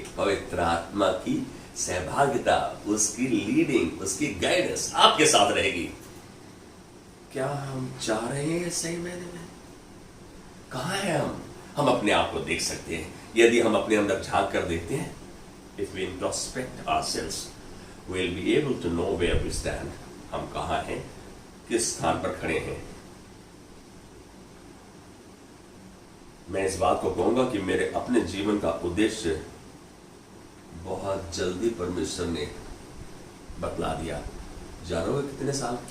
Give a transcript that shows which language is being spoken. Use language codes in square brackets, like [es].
[hi] पवित्र आत्मा की सहभागिता, उसकी लीडिंग, उसकी गाइडेंस आपके साथ रहेगी। क्या हम चाह रहे हैं सही मायने में? कहां है हम अपने आप को देख सकते हैं यदि हम अपने अंदर झांक कर देखते हैं। [en] If we introspect ourselves, we'll be able to know where we stand. [hi] हम कहां हैं, किस स्थान पर खड़े हैं। मैं इस बात को कहूंगा कि मेरे अपने जीवन का उद्देश्य बहुत जल्दी परमेश्वर ने बतला दिया। जानोगे कितने साल?